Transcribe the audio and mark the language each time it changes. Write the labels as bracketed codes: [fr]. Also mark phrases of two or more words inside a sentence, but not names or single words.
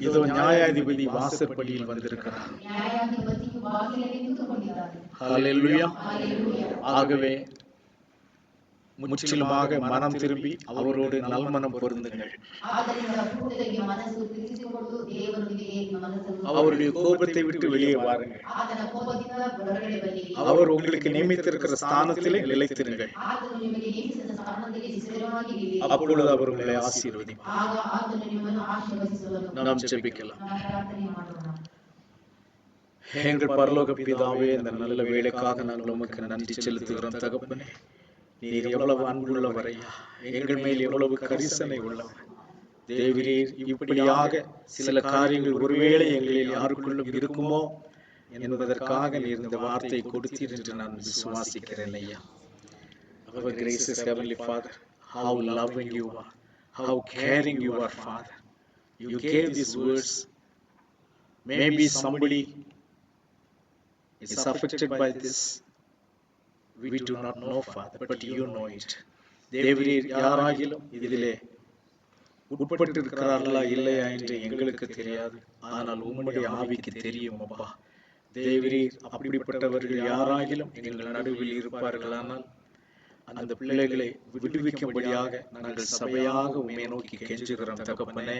[ta] இதோ நியாயாதிபதி வாசற்படியில் வந்திருக்கிறார். [kn] ನ್ಯಾಯಾಧಿಪತಿಯು ಬಾಗಿಲಲ್ಲಿ ನಿಂತುಕೊಂಡಿದ್ದಾನೆ. [ta] ஹல்லேலூயா. [kn] ಹಲ್ಲೆಲೂಯಾ. [ta] ஆகவே முற்றிலுமாக மனம் திரும்பி அவரோடு நல்மனம் பொருந்துங்கள். [kn] ಆದ್ದರಿಂದ ಪೂರ್ತಿಯಾಗಿ ಮನಸ್ಸು ತಿರುಗಿಸಿಕೊಂಡು ದೇವರೊಂದಿಗೆ ಮನಸ್ಸನ್ನು [ta] அவருடைய கோபத்தை விட்டு வெளியே வாருங்கள். [kn] ಆತನ ಕೋಪದಿಂದ ಹೊರಗಡೆ ಬನ್ನಿ. [ta] அவர் உங்களுக்கு நியமித்திருக்கிற ஸ்தானத்திலே நிலைத்திருங்கள். [kn] ಆತನು ನಿಮಗೆ ನೇಮಿಸಿದ ಸ್ಥಾನದಲ್ಲಿ ಸ್ಥಿರವಾಗಿ ನಿಲ್ಲಿ. [ta] அப்பொழுது அவர் உங்களை ஆசீர்வதிப்பார். [kn] ಆಗ ಆತನು ನಿಮ್ಮನ್ನು ಆಶೀರ್ವದಿಸುವನು. [ta] நாம் ஜெபிக்கலாம். [kn] ನಾವು ಪ್ರಾರ್ಥನೆ ಮಾಡೋಣ. [ta] எங்கள் பரலோக பிதாவே, இந்த நல்ல வேளைக்காக நாங்கள் உமக்கு நன்றி செலுத்துகிறோம் தகப்பனே. நீர் எவ்வளவு அன்புள்ளவரையா, எங்கள் மேல் எவ்வளவு கரிசனை உள்ளவர். தேவரீர் இப்படியாக சில காரியங்கள் ஒருவேளை எங்களில் யாருக்குள்ளும் இருக்குமோ என்பதற்காக நீர் இந்த வார்த்தையை கொடுத்தீர் என்று நான் விசுவாசிக்கிறேன் ஐயா. [en] Our gracious Heavenly Father, how loving you are, how caring you are, Father. You gave these words. Maybe somebody is affected by this. We do not know, Father, but you know it. [ta] தேவரீர் யாராகிலும் இதிலே உட்பட்டு இருக்கிறார்களா இல்லையா என்று எங்களுக்கு தெரியாது. ஆனால் உம்முடைய ஆவிக்கு தெரியும் அப்பா. தேவரீர் அப்படிப்பட்டவர்கள் யாராகிலும் எங்கள் நடுவில் இருப்பார்களானால் அந்த பிள்ளைகளை விடுவிக்கும்படியாக நாங்கள் சபையாக உம்மை நோக்கி கெஞ்சுகிறோம் தகப்பனே.